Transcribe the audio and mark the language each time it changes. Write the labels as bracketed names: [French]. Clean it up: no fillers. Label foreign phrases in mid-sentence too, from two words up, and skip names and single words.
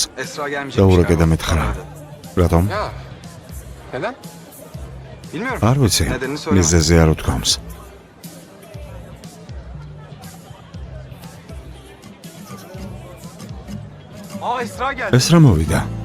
[Turkish] Esra gelmeyecek. [Georgian] დაურეკე და მეთხრა. რატომ? [Turkish] Ya. Neden? Bilmiyorum. [Georgian] არ ვიცი. [Turkish] Nedenini söyleme. [Georgian] მიზეზი არ უთქვამს. [Turkish] Aa Esra geldi. [Georgian] ეს რა მოვიდა?